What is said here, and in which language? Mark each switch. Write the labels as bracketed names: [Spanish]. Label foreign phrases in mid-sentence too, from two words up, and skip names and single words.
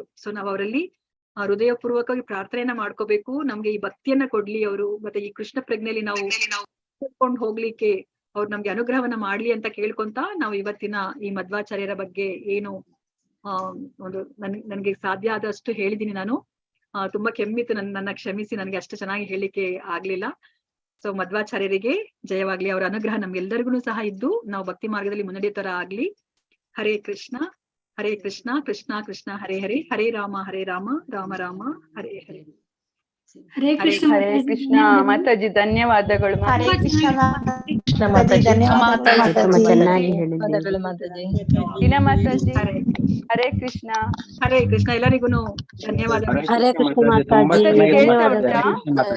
[Kannada] ಸೊ ನಾವ್ ಅವರಲ್ಲಿ ಹೃದಯಪೂರ್ವಕವಾಗಿ ಪ್ರಾರ್ಥನೆಯನ್ನ ಮಾಡ್ಕೋಬೇಕು, ನಮ್ಗೆ ಈ ಭಕ್ತಿಯನ್ನ ಕೊಡ್ಲಿ ಅವರು, ಮತ್ತೆ ಈ ಕೃಷ್ಣ ಪ್ರಜ್ಞೆಯಲ್ಲಿ ನಾವು ಕೊಂಡು ಹೋಗ್ಲಿಕ್ಕೆ ಅವ್ರು ನಮ್ಗೆ ಅನುಗ್ರಹವನ್ನ ಮಾಡ್ಲಿ ಅಂತ ಕೇಳ್ಕೊಂತ ನಾವು ಇವತ್ತಿನ ಈ ಮಧ್ವಾಚಾರ್ಯರ ಬಗ್ಗೆ ಏನು ಒಂದು ನನ್ಗೆ ಸಾಧ್ಯ ಆದಷ್ಟು ಹೇಳಿದೀನಿ ನಾನು. ತುಂಬಾ ಕೆಮ್ಮಿತ್ತು, ನನ್ನ ಕ್ಷಮಿಸಿ, ನನ್ಗೆ ಅಷ್ಟು ಚೆನ್ನಾಗಿ ಹೇಳಿಕ್ಕೆ ಆಗ್ಲಿಲ್ಲ. ಸೊ ಮಧ್ವಾಚಾರ್ಯರಿಗೆ ಜಯವಾಗ್ಲಿ, ಅವರ ಅನುಗ್ರಹ ನಮ್ಗೆಲ್ಲರಿಗೂ ಸಹ ಇದ್ದು ನಾವು ಭಕ್ತಿ ಮಾರ್ಗದಲ್ಲಿ ಮುನ್ನಡೆಯೋ ತರ ಆಗ್ಲಿ. ಹರೇ ಕೃಷ್ಣ ಹರೇ ಕೃಷ್ಣ ಕೃಷ್ಣ ಕೃಷ್ಣ ಹರೇ ಹರೇ, ಹರೇ ರಾಮ ರಾಮ ರಾಮ ಹರೇ ಹರೇ. ಹರೇ ಕೃಷ್ಣ ಮಾತಾಜಿ, ಧನ್ಯವಾದಗಳು. ಹರೇ ಕೃಷ್ಣ ಮಾತಾಜಿ, ಧನ್ಯವಾದಗಳು ಚೆನ್ನಾಗಿ ಹೇಳಿದ್ದೀರಿ ಮಾತಾಜಿ. ದಿನ ಮಾತಾಜಿ, ಹರೇ ಕೃಷ್ಣ. ಹರೇ ಕೃಷ್ಣ ಎಲ್ಲರಿಗೂ ಧನ್ಯವಾದಗಳು. ಹರೇ ಕೃಷ್ಣ ಮಾತಾಜಿ, ಕೇಳ್ತಾ ಉಂಟಾ?